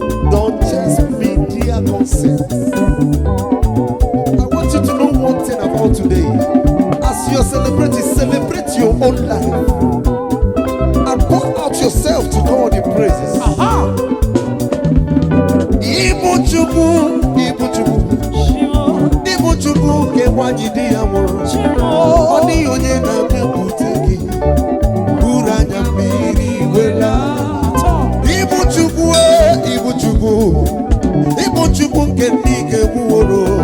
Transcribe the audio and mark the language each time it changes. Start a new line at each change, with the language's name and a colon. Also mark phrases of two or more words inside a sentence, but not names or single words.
English: Don't chase media nonsense. I want you to know one thing about today. As you're celebrating, celebrate your own life and pour out yourself to God in praises. Aha.
Igbo: Ibu Chukwu, Ibu Chukwu, Shimo. Ibu Chukwu nke nwanyị di ya nwụrụ. Shimo. Ọ dịghị onye na-abịakwute gị. Buru anya mmiri wela. Ibu Chukwu, eh, Ibu Chukwu. Ịbụ Chukwu nke ndị ike gwuworo.